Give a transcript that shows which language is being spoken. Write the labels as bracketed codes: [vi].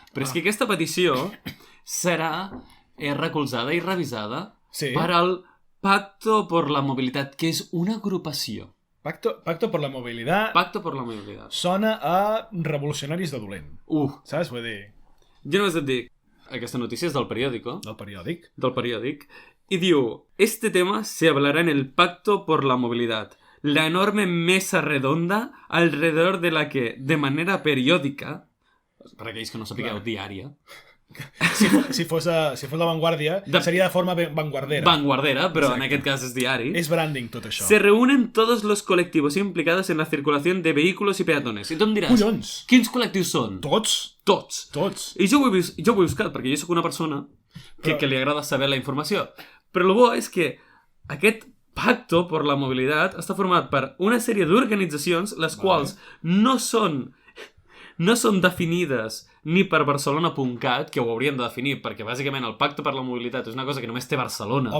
[ca] Però és que aquesta petició serà recolzada i revisada per al Pacto por la Mobilitat, que és una agrupació. Pacto por la Movilidad. Pacto por la Movilidad. Sona a revolucionaris de dolent. Saps? Vull dir... Jo només et dic, aquesta notícia és del periòdico. Del periòdic. Del periòdic. [es] Y digo, este tema se hablará en el Pacto por la Movilidad, la enorme mesa redonda alrededor de la que, de manera periódica, para aquellos que [ca] no sapigueu, diària, Si fos [es] la Vanguardia, sería de forma vanguardera. [ca] Vanguardera, pero en aquest cas és diari. És branding, tot això. [es] Se reúnen todos los colectivos implicados en la circulación de vehículos y peatones. [ca] I tu em diràs, collons, quins col·lectius són? Tots. I jo ho he buscat, perquè jo sóc una persona que li agrada saber la informació. Però el bo és que aquest Pacto por la Mobilitat està format per una sèrie d'organitzacions les quals no són definides ni per Barcelona.cat, que ho haurien de definir, perquè bàsicament el Pacte per la Mobilitat és una cosa que només té Barcelona.